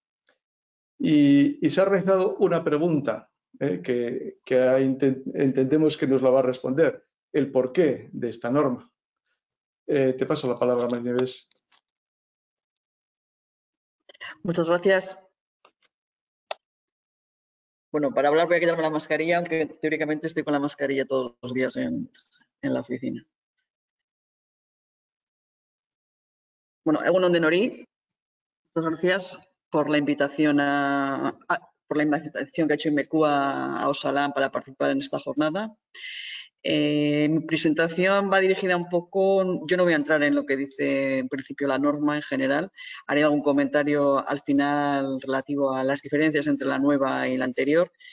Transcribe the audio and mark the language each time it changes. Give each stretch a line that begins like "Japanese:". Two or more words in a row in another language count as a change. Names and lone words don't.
Spanish: Y se ha realizado una pregunta que entendemos que nos la va a responder, el porqué de esta norma. Te paso la palabra, María Nieves. Muchas gracias. Bueno, para hablar voy a quitarme la mascarilla, aunque teóricamente estoy con la mascarilla todos los días en la oficina.
Basque: Bueno, egunon denori,
Spanish: muchas gracias por la invitación que ha hecho IMECUA a Osalan para participar en esta jornada. Mi presentación va dirigida un poco, yo no voy a entrar en lo que dice en principio la norma en general, haré algún comentario al final relativo a las diferencias entre la nueva y la anterior.